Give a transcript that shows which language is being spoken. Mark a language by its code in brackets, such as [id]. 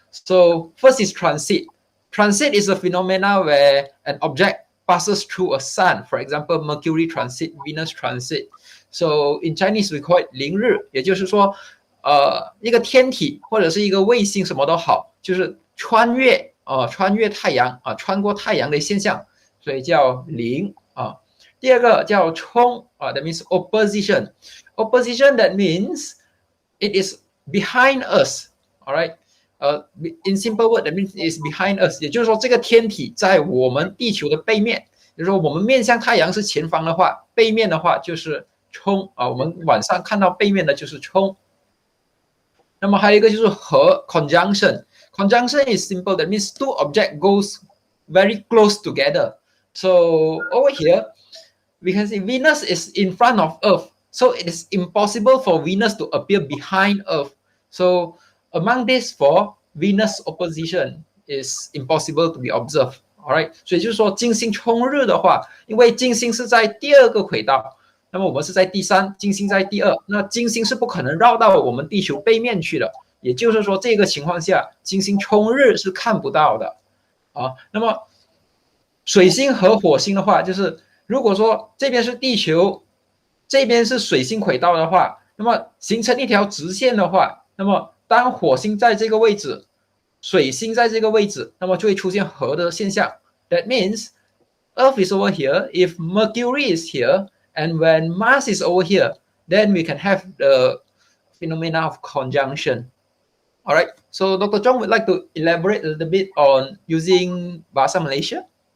[en] So first is transit. Transit is a phenomena where an object passes through a sun. For example, Mercury transit, Venus transit. So in Chinese we call it [zh] 凌日，也就是说，一个天体或者是一个卫星什么都好，就是穿越太阳穿过太阳的现象，所以叫凌第二个叫冲 [en] that means opposition. Opposition that means it is behind us. All right. In simple word, that means it is behind us. [zh] 也就是说，这个天体在我们地球的背面。也就是说，我们面向太阳是前方的话，背面的话就是冲我们晚上看到背面的就是冲。那么还有一个就是和 conjunction. [en] Conjunction is simple. That means two objects goes very close together. So over here, we can see Venus is in front of Earth. So it is impossible for Venus to appear behind Earth. So among these four, Venus opposition is impossible to be observed. All right. [zh] 所以就是说，金星冲日的话，因为金星是在第二个轨道，那么我们是在第3，金星在第2，那金星是不可能绕到我们地球背面去的。也就是说，这个情况下，金星冲日是看不到的那么水星和火星的话，就是如果说这边是地球，这边是水星轨道的话，那么形成一条直线的话，那么当火星在这个位置，水星在这个位置，那么就会出现合的现象。 [en] That means Earth is over here, if Mercury is here, and when Mars is over here, then we can have the phenomena of conjunction. All right, so Dr. Chong would like to elaborate a little bit on using Bahasa Malaysia.